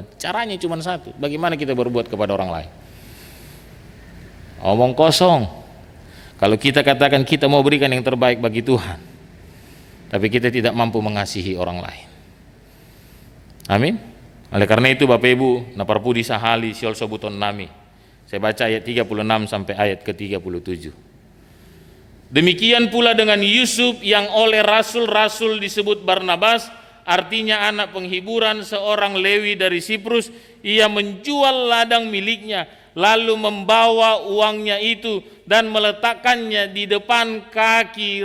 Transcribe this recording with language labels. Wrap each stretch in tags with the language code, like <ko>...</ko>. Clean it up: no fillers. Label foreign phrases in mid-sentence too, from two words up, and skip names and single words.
<id>Caranya cuma satu, bagaimana kita berbuat kepada orang lain. Omong kosong kalau kita katakan kita mau berikan yang terbaik bagi Tuhan, tapi kita tidak mampu mengasihi orang lain. Amin. Oleh karena itu Bapak Ibu,</id> <bts>naparpudi sahali siol sobuton nami.</bts> <id>Saya baca ayat 36 sampai ayat ke-37. Demikian pula dengan Yusuf yang oleh rasul-rasul disebut Barnabas, artinya anak penghiburan, seorang Lewi dari Siprus. Ia menjual ladang miliknya, lalu membawa uangnya itu dan meletakkannya di depan kaki</id>